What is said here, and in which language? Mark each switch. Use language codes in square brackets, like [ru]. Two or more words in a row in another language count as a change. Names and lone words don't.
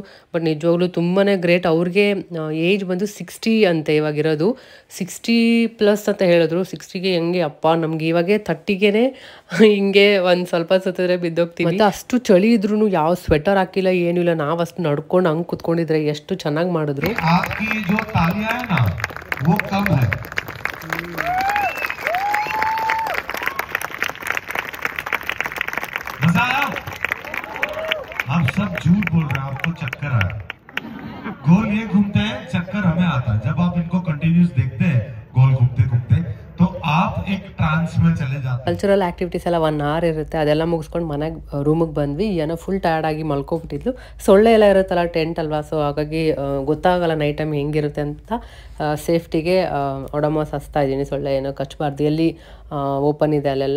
[kn] ಬಟ್ ನಿಜವಾಗ್ಲೂ ತುಂಬಾ ಗ್ರೇಟ್. ಅವ್ರಿಗೆ ಏಜ್ ಬಂದು 60 ಅಂತೆ ಇವಾಗಿರೋದು. 60+ ಅಂತ ಹೇಳಿದ್ರು. 60ಗೆ ಹೆಂಗೆ ಅಪ್ಪ, ನಮ್ಗೆ ಇವಾಗೆ 30ಗೆ ಹಿಂಗೆ ಒಂದು ಸ್ವಲ್ಪ ಸುತ್ತಿದ್ರೆ ಬಿದ್ದೋಗ್ತೀವಿ. ಮತ್ತು ಅಷ್ಟು ಚಳಿ ಇದ್ರೂ ಯಾವ ಸ್ವೆಟರ್ ಹಾಕಿಲ್ಲ, ಏನೂ ಇಲ್ಲ. ನಾವು ಅಷ್ಟು ನಡ್ಕೊಂಡು ಹಂಗೆ ಕುತ್ಕೊಂಡಿದ್ರೆ ಎಷ್ಟು ಚೆನ್ನಾಗಿ ಮಾಡಿದ್ರು. [hi] आप सब झूठ बोल रहे हैं, आपको चक्कर आया। गोल ये घूमते हैं, चक्कर हमें आता है। जब आप इनको कंटिन्यूस देखते हैं गोल घूमते घूमते, तो आप एक ट्रांस में चले जाते हैं. [en] Cultural activities [kn] ಎಲ್ಲ 1 hour ಇರುತ್ತೆ. ಅದೆಲ್ಲ ಮುಗಿಸ್ಕೊಂಡು ಮನೆಗೆ ರೂಮಿಗೆ ಬಂದ್ವಿ. ಏನೋ ಫುಲ್ ಟಯರ್ಡಾಗಿ ಮಲ್ಕೊಬಿಟ್ಟಿದ್ಲು. ಸೊಳ್ಳೆ ಎಲ್ಲ ಇರುತ್ತಲ್ಲ, ಟೆಂಟ್ ಅಲ್ವಾ, ಸೊ ಹಾಗಾಗಿ ಗೊತ್ತಾಗಲ್ಲ [en] night time [kn] ಹೆಂಗಿರುತ್ತೆ ಅಂತ. ಸೇಫ್ಟಿಗೆ ಒಡಮಾಸ್ ಹಚ್ತಾ ಇದ್ದೀನಿ, ಸೊಳ್ಳೆ ಏನೋ ಕಚ್ಚಬಾರ್ದು, ಎಲ್ಲಿ ಓಪನ್ ಇದೆ ಅಲ್ಲೆಲ್ಲ.